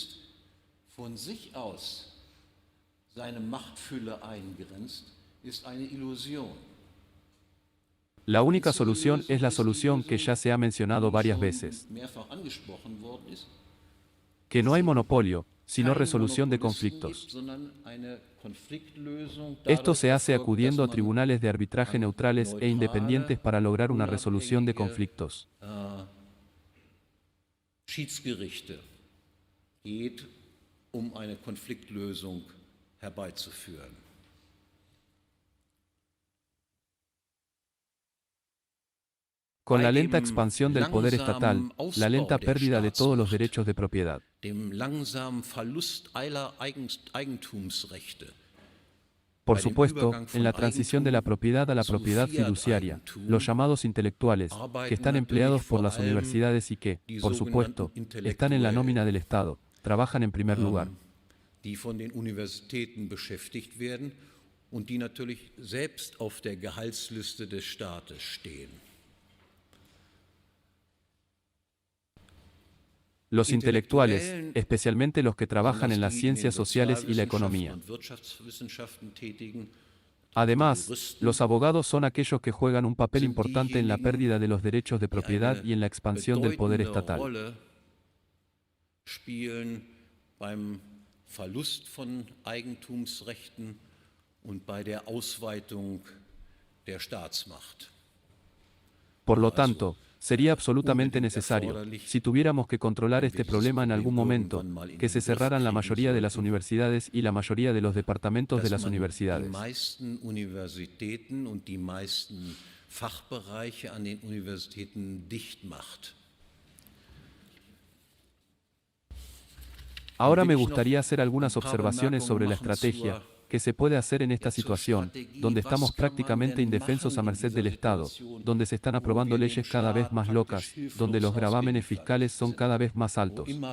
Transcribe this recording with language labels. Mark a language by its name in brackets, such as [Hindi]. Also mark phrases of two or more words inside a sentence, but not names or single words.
[Spanish] La única solución es la solución que ya se ha mencionado varias veces. Que no hay monopolio, sino resolución de conflictos. Esto se hace acudiendo a tribunales de arbitraje neutrales e independientes para lograr una resolución de conflictos. [German] Schiedsgerichte geht, eine Konfliktlösung herbeizuführen. [Spanish] Con la lenta expansión del poder estatal, la lenta pérdida de todos los derechos de propiedad. Por supuesto, en la transición de la propiedad a la propiedad fiduciaria, los llamados intelectuales, que están empleados por las universidades y que, por supuesto, están en la nómina del Estado, trabajan en primer lugar. [German] Die von den Universitäten beschäftigt werden und die natürlich selbst auf der Gehaltsliste des Staates stehen. [Spanish] Los intelectuales, especialmente los que trabajan en las ciencias sociales y la economía. Además, los abogados son aquellos que juegan un papel importante en la pérdida de los derechos de propiedad y en la expansión del poder estatal. [German] Beim Verlust von Eigentumsrechten und bei der Ausweitung der Staatsmacht. [Spanish] Por lo tanto, sería absolutamente necesario, si tuviéramos que controlar este problema en algún momento, que se cerraran la mayoría de las universidades y la mayoría de los departamentos de las universidades. [German] Die meisten Universitäten und die meisten Fachbereiche an den Universitäten dicht macht. [Spanish] Ahora me gustaría hacer algunas observaciones sobre la estrategia que se puede hacer en esta situación, donde estamos prácticamente indefensos a merced del Estado, donde se están aprobando leyes cada vez más locas, donde los gravámenes fiscales son cada vez más altos.